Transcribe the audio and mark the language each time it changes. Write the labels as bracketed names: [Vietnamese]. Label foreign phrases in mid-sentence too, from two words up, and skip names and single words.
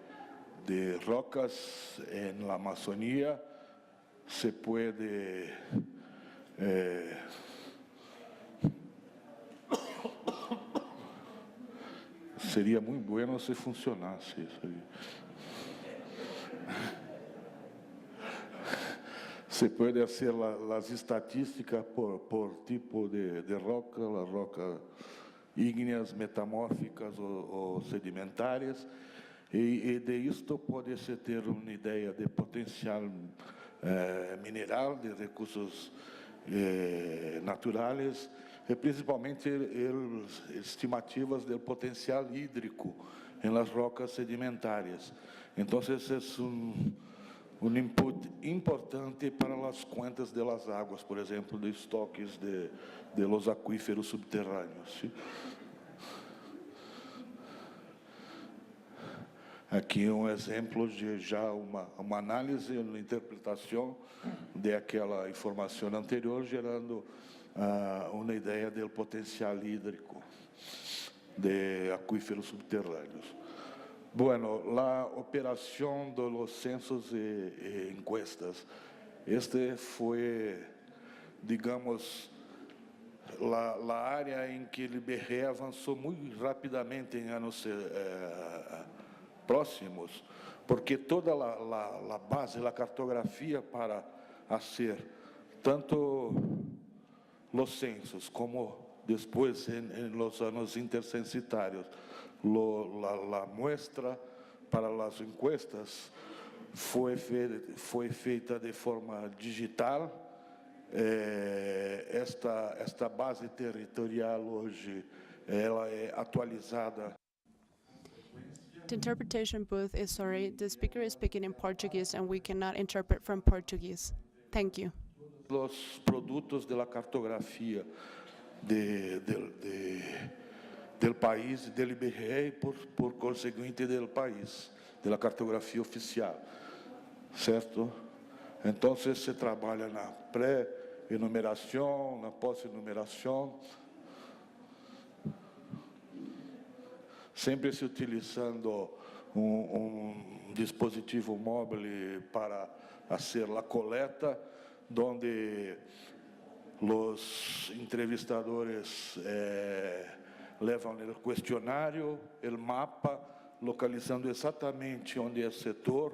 [Portuguese] de rocas na Amazônia, se pode Seria muito bueno se funcionasse isso aí. Se pode fazer as estatísticas por tipo de roca, [Spanish] las rocas ígneas, metamórficas [Portuguese] ou sedimentares, e de isto pode-se ter uma ideia de potencial mineral, de recursos naturais, e principalmente estimativas do potencial hídrico em [Spanish] las rocas [Portuguese] sedimentares. Então, esse é um input importante para as contas de [Spanish] las águas, [Portuguese] por exemplo, de estoques de [Spanish] los aquíferos [Portuguese] subterrâneos. [Spanish] ¿Sí? [Portuguese] Aqui exemplo de já uma análise, uma interpretação de aquela informação anterior, gerando uma ideia do potencial hídrico de aquíferos subterrâneos. [Spanish] Bueno, la operación de los censos y encuestas. Este fue, digamos, la área en que el IBGE avanzó muy rápidamente en años próximos, porque toda la base, la cartografía para hacer tanto los censos como después en los años intercensitarios, la muestra para las encuestas [Portuguese] foi feita de forma digital. Esta base territorial hoje ela é atualizada. [English] The interpretation booth is sorry. The speaker is speaking in Portuguese and we cannot interpret from Portuguese. Thank you. [Portuguese] Os produtos [Spanish] de la cartografia del país, del IBGE [Portuguese] e, por conseguinte, [Spanish] del país, de la cartografia oficial, [Portuguese] certo? Então, se trabalha na pré-enumeração, na pós-enumeração, sempre se utilizando dispositivo móvel para fazer a coleta, onde os entrevistadores levam o questionário, o mapa, localizando exatamente onde é o setor.